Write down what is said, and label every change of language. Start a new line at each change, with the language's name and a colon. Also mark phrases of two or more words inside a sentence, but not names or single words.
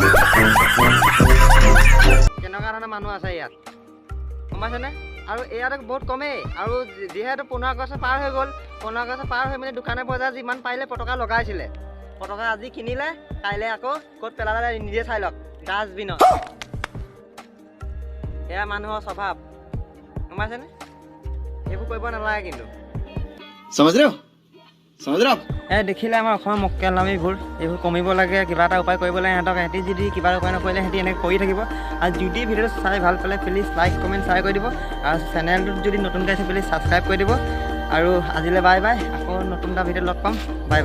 Assamese: কেনেকুৱা ধৰণৰ মানুহ আছে ইয়াত গম পাইছেনে আৰু ইয়াত বহুত কমেই আৰু যিহেতু 15 আগষ্ট পাৰ হৈ গ'ল 15 আগষ্ট পাৰ হৈ মানে দোকানে বজাৰ যিমান পাৰিলে পতাকা লগাইছিলে পতাকা আজি কিনিলে কাইলৈ আকৌ ক'ত পেলালে নিজে চাই লওক ডাষ্টবিনত এয়া মানুহৰ স্বভাৱ গম পাইছেনে এইবোৰ কৰিব নালাগে কিন্তু
Hindi: समझ रहे हो
Assamese: দেখিলে আমাৰ অসমৰ মক্কেলামীবোৰ এইবোৰ কমিব লাগে কিবা এটা উপায় কৰিব লাগে সিহঁতক সিহঁতি যদি কিবা উপায় নকৰিলে সিহঁতি এনেকৈ কৰি থাকিব আৰু যদি ভিডিঅ'টো চাই ভাল পালে
English: please like comment share
Assamese: কৰি দিব আৰু চেনেলটোত যদি নতুনকৈ আছে
English: please subscribe
Assamese: কৰি দিব আৰু আজিলৈ
English: bye bye
Assamese: আকৌ নতুন এটা ভিডিঅ'ত লগ পাম
English: bye bye